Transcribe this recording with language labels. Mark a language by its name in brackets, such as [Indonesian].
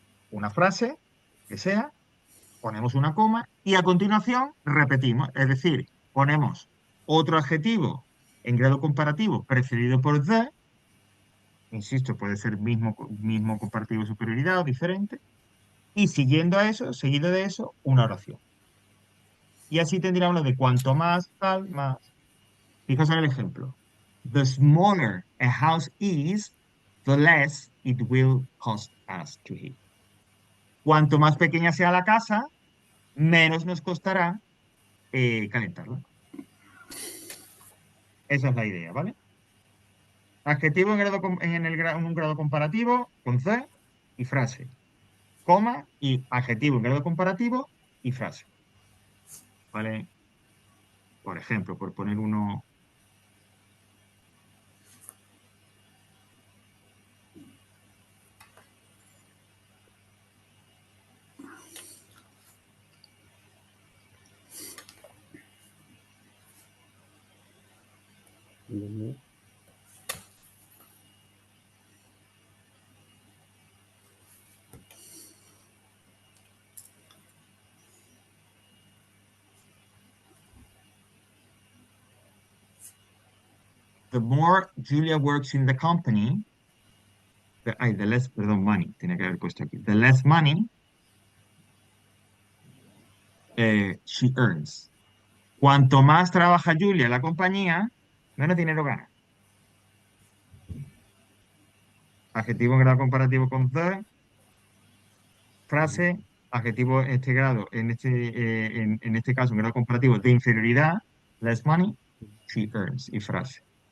[Spanish] Una frase que sea, ponemos una coma y a continuación repetimos, es decir, ponemos otro adjetivo en grado comparativo precedido por the, insisto, puede ser mismo comparativo de superioridad o diferente, y siguiendo a eso, seguido de eso, una oración. Y así tendríamos lo de cuanto más, tal, más. Fijaos en el ejemplo. [English] The smaller a house is, the less it will cost us to heat. [Spanish] Cuanto más pequeña sea la casa, menos nos costará calentarla. Esa es la idea, ¿vale? Adjetivo en un grado comparativo con the y frase. Coma y adjetivo en grado comparativo y frase. ¿Vale? Por ejemplo, por poner uno. [English] The more Julia works in the company, the less, [Spanish] perdón, [English] money, [Spanish] tenía que haber puesto aquí. [English] The less money she earns. [Spanish] Cuanto más trabaja Julia en la compañía, menos dinero gana. Adjetivo en grado comparativo con the, frase, adjetivo en este grado, en este caso, en grado comparativo de inferioridad, [English] less money, she earns, [Spanish] y frase.